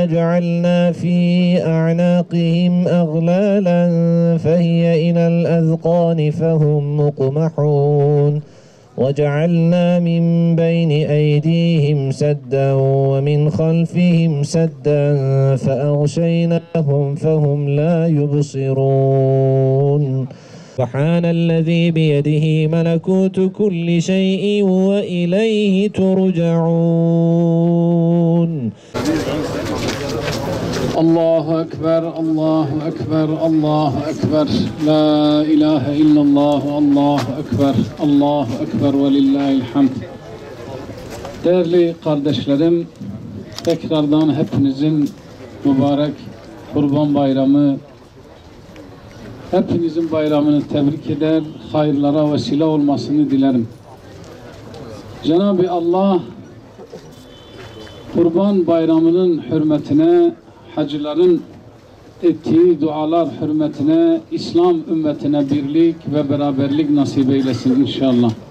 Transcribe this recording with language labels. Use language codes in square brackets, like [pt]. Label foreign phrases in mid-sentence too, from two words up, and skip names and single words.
[ar] جعلنا في أعناقهم أغلالا فهي إلى الأذقان فهم مقمحون وجعلنا من بين أيديهم سدا ومن خلفهم سدا فأغشيناهم فهم لا يبصرون سبحان الذي بيده ملكوت كل شيء وإليه ترجعون. الله أكبر الله أكبر الله أكبر لا إله إلا الله الله أكبر الله أكبر velillahilhamd. [tr] Değerli kardeşlerim, tekrardan hepinizin mübarek Kurban Bayramı, hepinizin bayramını tebrik eder, hayırlara vesile olmasını dilerim. Cenab-ı Allah Kurban Bayramı'nın hürmetine, hacıların ettiği dualar hürmetine, İslam ümmetine birlik ve beraberlik nasip eylesin inşallah.